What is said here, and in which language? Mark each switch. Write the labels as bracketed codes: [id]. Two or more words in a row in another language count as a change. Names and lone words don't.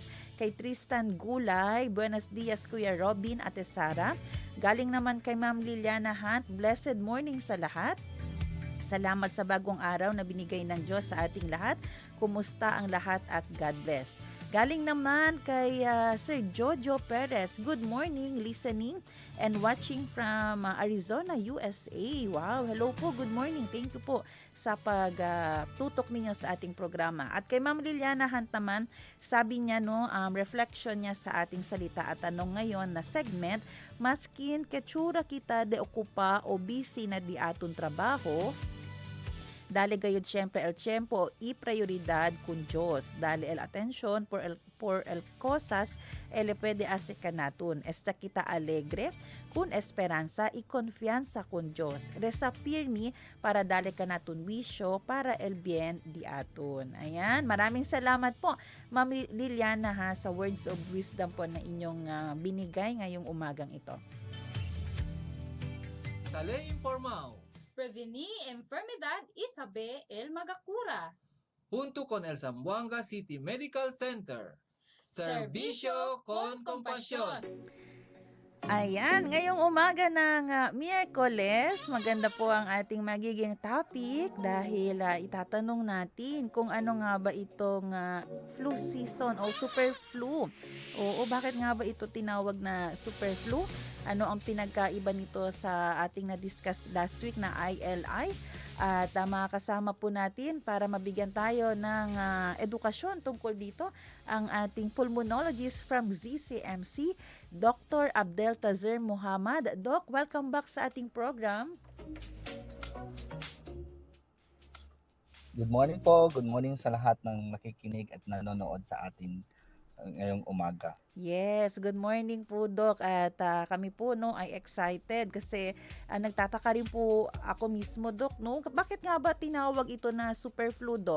[tl] Kay Tristan Gulay, [es] buenos dias [tl] Kuya Robin at Sara. Galing naman kay Ma'am Liliana Hunt, [en] blessed morning [tl] sa lahat. Salamat sa bagong araw na binigay ng Diyos sa ating lahat. Kumusta ang lahat at [en] God bless. [tl] Galing naman kay Sir Jojo Perez. [en] Good morning, listening and watching from Arizona, USA. Wow, hello po, good morning. Thank you [tl] po sa pagtutok ninyo sa ating programa. At kay Ma'am Liliana Hunt naman, sabi niya reflection niya sa ating salita at tanong ngayon na segment, [cbk] maskin ketsura kita de okupa o busy na di aton trabaho, dali gayud siyempre el tiempo i prioridad kun Diyos. Dali el atensyon por el cosas ele pwede asika naton. Esta kita alegre kun esperanza y confianza kun Diyos. Resa pirmi para dali ka naton wisyo para el bien di aton. [tl] Ayan, maraming salamat po Ma'am Liliana sa [en] words of wisdom [tl] po na inyong binigay ngayong umagang ito. [cbk] Sa Lei Informal, Prevenir enfermedad y saber el magacura. junto con el Zamboanga City Medical Center. Serbisyo con compasyon. [tl] Ayan, ngayong umaga ng Miyerkules, maganda po ang ating magiging topic dahil itatanong natin kung ano nga ba itong [en] flu season [tl] o [en] super flu. [tl] Oo, bakit nga ba ito tinawag na [en] super flu? [tl] Ano ang pinagkaiba nito sa ating na-discuss [en] last week [tl] na ILI? At makakasama po natin para mabigyan tayo ng edukasyon tungkol dito ang ating pulmonologist from ZCMC, Dr. Abdel Tazer Muhammad. Doc, [en] welcome back [tl] sa ating program. [en] Good morning po. Good morning [tl] sa lahat ng nakikinig at nanonood sa atin ngayong umaga. [en] Yes, good morning [tl] po Doc at kami po ay excited kasi nagtataka rin po ako mismo Doc bakit nga ba tinawag ito na [en] super flu [tl] Doc?